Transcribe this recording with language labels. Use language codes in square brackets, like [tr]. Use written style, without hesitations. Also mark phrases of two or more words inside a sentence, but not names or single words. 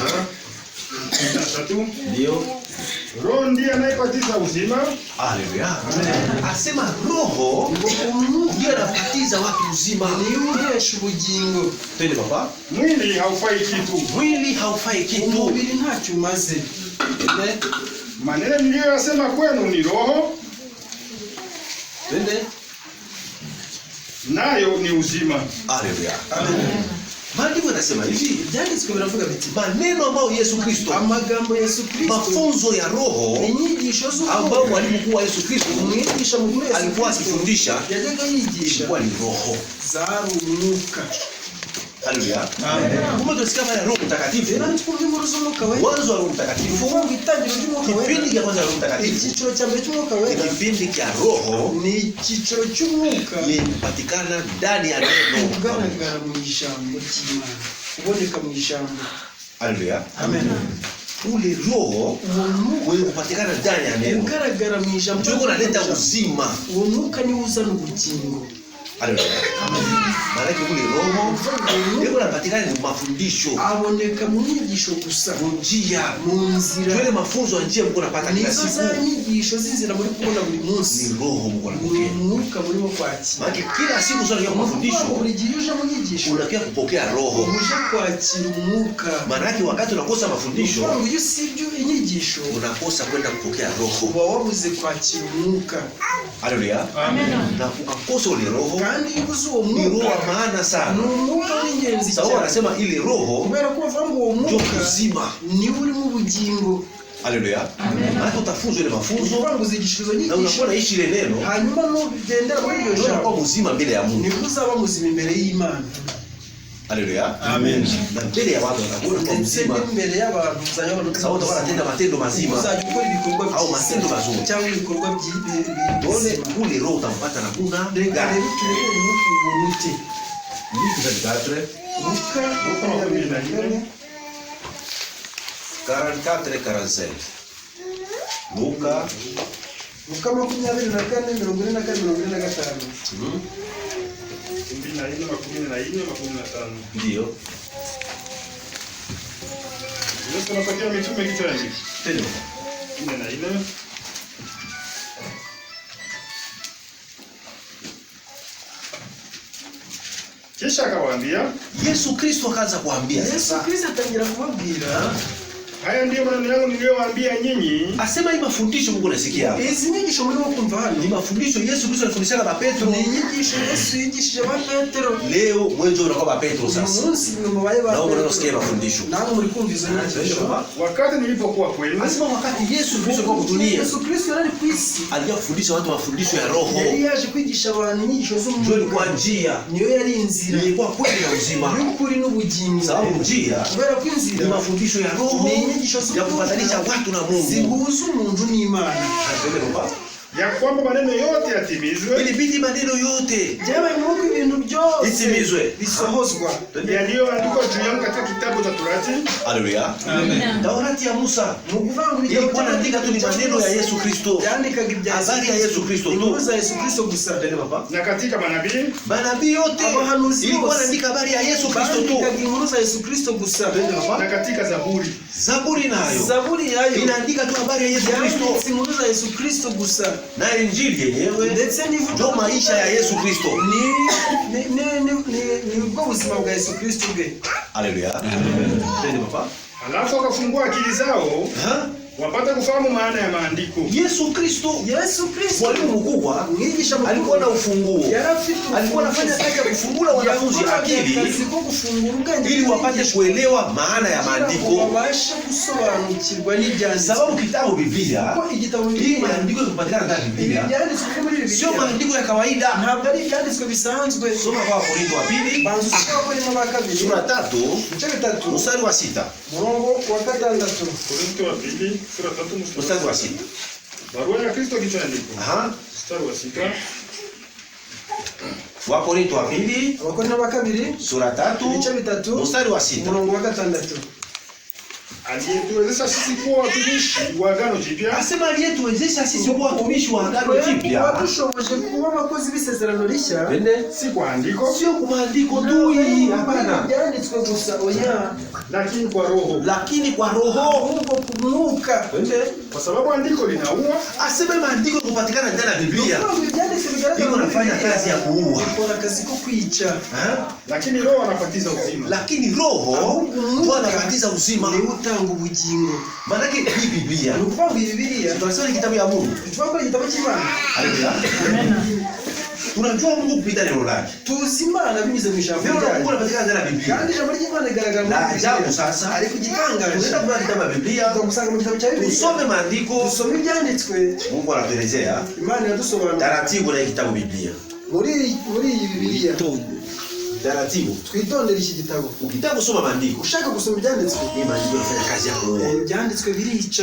[sw] Tatu. Ndio. Roho ndiye anayebatiza uzima. Haleluya. Asema Roho ndiye anabatiza watu uzima. [rw] ni uhesha ubugingo. [sw] Twende papa. Mwili haufai kitu. Mwili haufai kitu. [rw] Umubiri ntacyo umaze. [sw] Maneno niliyoyasema kwenu ni roho, Twende. nayo ni uzima. Haleluya. Amen. Maandiko yanasema hivi, [rw] Byanditswe biravuga biti [sw] maneno ambayo Yesu Kristo, [rw] amagambo Yesu Kristo, [sw] mafunzo ya Roho [rw] inyigisho [sw] ambao [rw] z'ubwoko [sw] mwalimu mkuu wa Yesu Kristo [rw] umwigisha mu Yesu [sw] alikuwa akifundisha [rw] yajyaga yigisha [sw] ilikuwa ni Roho. [rw] zari umwuka. [sw] Haleluya. Kumbe tunasikia habari ya Roho Mtakatifu. [rw] Rero twumva inkuru z'umwuka wera. [sw] Mwanzo wa Roho Mtakatifu, [rw] Uvuga itangiro ry'umwuka wera. [sw] kipindi cha kwanza cha Roho Mtakatifu, [rw] Icyiciro cya mbere cy'umwuka wera [sw] kipindi cha Roho [rw] ni icyiciro cy'umwuka [sw] ni kupatikana ndani ya neno. [rw] ugaragara mu ijambo ry'Imana, uboneka mu ijambo. [sw] Haleluya. Amen. Ule Roho [rw] Uwo mwuka [sw] wewe kupatikana ndani ya neno [rw] ugaragara mu ijambo [sw] ndio unaleta uzima. [rw] uwo mwuka niwo uzana ubugingo. [sw] Haleluya. Maana ule Roho ndio unapatikana ni mafundisho, [rw] aboneka mu nyigisho gusa, [sw] njia, [rw] mu nzira. [sw] yale mafunzo ya njia mko napata kila [rw] Nizo [sw] siku. [rw] za nyigisho z'inzira muri kubona buri munsi. [sw] Ni Roho mko [rw] Ni [sw] napokea. [rw] umwuka murimo kwakira. [sw] Maana kila siku sasa ya mafundisho [rw] Buri gihe uje mu nyigisho [sw] unakia kupokea Roho. [rw] uje kwakira umwuka. [sw] Maana yake wakati unakosa mafundisho [rw] Uvuga iyo usibye inyigisho [sw] unakosa kwenda kupokea Roho. [rw] uba wabuze kwakira umwuka. [sw] Haleluya. Amen. Na ukakosa ule Roho [rw] Kandi iyo ubuze uwo [sw] ni roho [rw] mwuka [sw] wa maana ni sana. [rw] umwuka w'ingenzi [sw] Sawa, [rw] cyane. [sw] anasema ile Roho [rw] Kubera ko bavuga ngo uwo [sw] ndio [rw] mwuka [sw] uzima. [rw] niwo uri mu bugingo. [sw] Haleluya. Hata utafunzwa ile mafunzo [rw] Uvuga ngo uzigishirizo [sw] na [rw] nyigisho [sw] unakuwa naishi ile neno, [rw] hanyuma nugendera muri iryo [sw] ndio unakuwa [rw] jambo [sw] mzima mbele ya Mungu. [rw] nibwo uzaba muzima imbere y'Imana. [sw] Haleluya. Amen. Na mbele ya watu watakuona kwa [rw] ndetse [sw] mzima. [rw] n'imbere y'abantu uzajya babona [sw] Sawa utakuwa unatenda matendo mazima [rw] uzajya ukora ibikorwa [sw] au matendo mazuri. [rw] cyangwa ibikorwa [sw] Tuone kule roho utampata na kuna [rw] reka [sw] gani. [rw] rero turebe n'ukuntu Luka 24 Luka 24 45. Luka Luka 24 44 [sw] ndio. Yesu anapatia mitume kitu gani? Tendo. 14. Kisha akawaambia, Yesu Kristo akaanza kuambia Yesu sasa. [rw] Kristo atangira kubabwira [sw] haya ndiyo maneno yangu niliyowaambia nyinyi. Asema hii mafundisho Mungu nasikia hapa. [rw] izi nyigisho muri kumva hano [sw] Ni mafundisho Yesu Kristo alifundisha ba Petro. [rw] ni inyigisho Yesu yigishije ba Petero [sw] Leo mwenjo unakuwa ba Petro sasa. [rw] umunsi mwe mubaye ba [sw] Na wewe [rw] Petero [sw] unasikia mafundisho. [rw] nabo muri kumva izo nyigisho [sw] Wakati nilipokuwa kwenu, Asema wakati Yesu Kristo kwa kudunia [rw] Yesu Kristo yari ku isi [sw] alikuja kufundisha watu mafundisho ya roho. [rw] yari yaje kwigisha abantu inyigisho [sw] Ndio [rw] z'umwuka [sw] ilikuwa njia. [rw] niyo yari inzira [sw] Ilikuwa kweli na uzima. [rw] y'ukuri n'ubugingo [sw] Sababu njia [rw] kubera ko ni inzira [sw] mafundisho ya roho [rw] ni inyigisho [sw] ya kupatanisha watu na Mungu. [rw] zihuza umuntu n'Imana [sw] ya kwamba maneno yote yatimizwe Ilibidi maneno yote [rw] byabaye nk'uko ibintu byose [sw] itimizwe. [rw] bisohozwa [sw] yaliyoandikwa juu yangu katika kitabu cha Torati. Haleluya. Taurati ya Musa [rw] mu kuvuga ngo [sw] ilikuwa inaandika tu ni maneno ya Yesu Kristo. [rw] yandikaga ibya [sw] Habari ya Yesu Kristo tu. [rw] inkuru za Yesu Kristo gusa [sw] Na katika manabii Manabii yote [rw] Abahanuzi [sw] ilikuwa [rw] bose [sw] inaandika habari ya Yesu Kristo tu. [rw] bandikaga inkuru za Yesu Kristo gusa [sw] na katika Zaburi. Zaburi nayo [rw] Zaburi yayo [sw] inaandika tu habari ya Yesu Kristo. [rw] yanditse inkuru za Yesu Kristo gusa [sw] Na Injili yenyewe [rw] ndetse [sw] ndio maisha ya Yesu Kristo. [rw] ni ubwo buzima bwa Yesu Kristo bwe. [sw] Haleluya. Twende papa. Alafu akafungua akili zao Ha? wapate kufahamu maana ya maandiko. Yesu Kristo Yesu Kristo mwalimu mkubwa [rw] mwigisha mkubwa [sw] alikuwa na ufunguo. [rw] yarafite [sw] Alikuwa anafanya kazi ya kufungula wanafunzi akili [rw] ko gufungura ubwenge [sw] ili wapate kuelewa maana ya maandiko. [rw] babashe gusobanukirwa n'ibyanditswe [sw] Sababu kitabu Biblia, [rw] ko igitabo [sw] hii maandiko yanapatikana ndani ya Biblia. [rw] ibyanditswe muri [sw] Sio [rw] Bibiliya [sw] maandiko ya kawaida. [rw] ntabwo ari ibyanditswe bisanzwe. [sw] Soma kwa Korinto wa pili, [rw] banza usoma Abakorinto ba kabiri [sw] sura 3, [rw] ibice bitatu [sw] mstari wa 6. [rw] murongo wa gatandatu. [sw] Korinto wa pili sura 3 Mstari wa 6. Barua ya Kristo kichoandiko. Aha. Mstari wa 6. Wa Korinto wa pili, [rw] Abakorinto ba kabiri [sw] sura 3, [rw] ibice bitatu [sw] mstari wa 6. [rw] murongo wa gatandatu. [sw] Aliyetuwezesha sisi kuwa watumishi wa agano jipya Asema aliyetuwezesha sisi kuwa watumishi wa agano jipya. [rw] wadushoboje kuba abakozi b'isezerano rishya [sw] Twende. si kwa andiko Sio kwa maandiko tu hii, hapana. [rw] byanditswe gusa oya [sw] lakini kwa roho, Lakini kwa roho. [rw] ahubwo ku mwuka. [sw] Twende. kwa sababu andiko linaua Asema maandiko kupatikana ndani ya Biblia. [rw] Nubwo ibyanditswe bigaragara [sw] Iko [rw] muri [sw] nafanya [rw] Bibiliya, [sw] kazi ya kuua. [rw] ikora akazi ko kwica. [sw] Ha? lakini roho anapatiza uzima. Lakini roho ndio anapatiza uzima. [rw] niwe utanga ubugingo. [sw] Maana hii Biblia [rw] Ni ukuvuga ngo iyi Bibiliya [sw] tunasema ni kitabu ya Mungu. [rw] tuvuga ko ari igitabo cy'Imana. [sw] Haleluya. Tunajua Mungu kupita neno lake. [rw] tuzi Imana binyuze mu ijambo [sw] Neno la Mungu [rw] ryayo, [sw] linapatikana ndani ya Biblia. [rw] kandi ijambo ry'Imana rigaragara [sw] Na [rw] muri [sw] ajabu [rw] Bibiliya. [sw] sasa, [rw] ariko igitangaje [sw] tunaenda kwa kitabu ya Biblia, [rw] tugusanga mu gitabo cya Bibiliya [sw] tusome maandiko, [rw] dusome ibyanditswe. [sw] Mungu anatuelezea [rw] Imana iradusobanurira [sw] taratibu na hii kitabu Biblia. [rw] muri iyi Bibiliya. [sw] Taratibu. [rw] twitondere iki gitabo. [sw] Ukitaka kusoma maandiko, [rw] ushaka gusoma ibyanditswe, [sw] hii maandiko yanafanya kazi ya kuua. [rw] ibyanditswe birica,